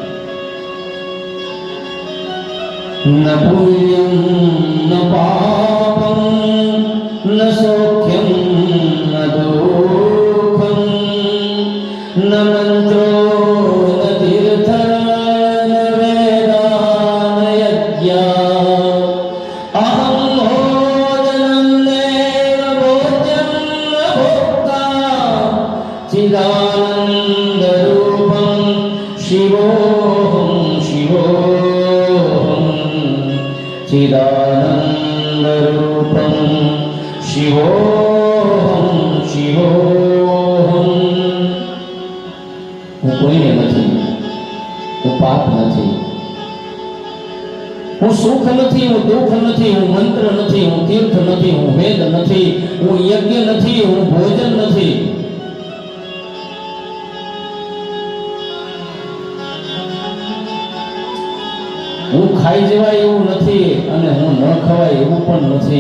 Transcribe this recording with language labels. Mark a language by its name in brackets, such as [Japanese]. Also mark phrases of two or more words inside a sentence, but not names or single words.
[Sanskrit] ન પુણ્યમ ન પાપમ ન સૌખ્યમ ન દુઃખમ ન મંત્રો ન તીર્થ ન વેદા ન યજ્ઞ અહમ ભોજનમ દેવ ભોજ્યમ ન ભોક્તા ચિદાનંદ રૂપમ શિવોऽહં શિવોऽહં चिदानंद रूपम शिवोहम शिवोहम। [Gujarati] હું કોઈને નથી, હું પાપ નથી, હું સુખ નથી, હું દુઃખ નથી, હું મંત્ર નથી, હું તીર્થ નથી, હું વેદ નથી, હું યજ્ઞ નથી, હું ભોજન નથી। હું ખાઈ જવાય એવું નથી અને હું ન ખવાય એવું પણ નથી।